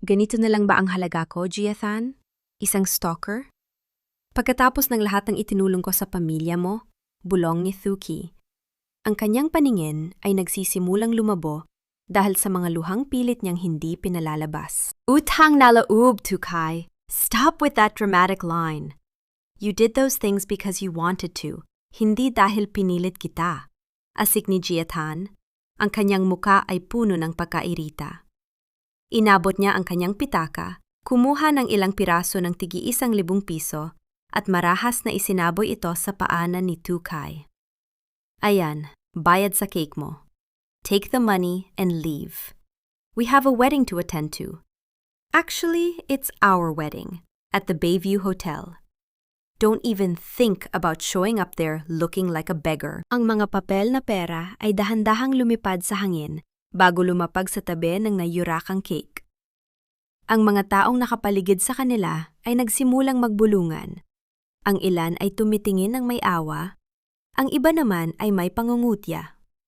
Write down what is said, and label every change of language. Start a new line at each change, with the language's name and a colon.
Filipino: Ganito na lang ba ang halaga ko, Giathan? Isang stalker? Pagkatapos ng lahat ng itinulong ko sa pamilya mo, bulong ni Thuki. Ang kanyang paningin ay nagsisimulang lumabo dahil sa mga luhang pilit niyang hindi pinalalabas. Utang na loob, Thu Kai.
English: Stop with that dramatic line. You did those things because you wanted to,
Filipino: hindi dahil pinilit kita. Asik ni Giathan, ang kanyang muka ay puno ng pagkairita. Inabot niya ang kanyang pitaka, kumuha ng ilang piraso ng tig-1,000 piso at marahas na isinaboy ito sa paanan ni Thu Kai. Ayan, bayad sa cake mo.
English: Take the money and leave. We have a wedding to attend to. Actually, it's our wedding at the Bayview Hotel. Don't even think about showing up there looking like a beggar.
Filipino: Ang mga papel na pera ay dahan-dahang lumipad sa hangin bago lumapag sa tabi ng nayurakang cake. Ang mga taong nakapaligid sa kanila ay nagsimulang magbulungan. Ang ilan ay tumitingin ng may awa, ang iba naman ay may pangungutya.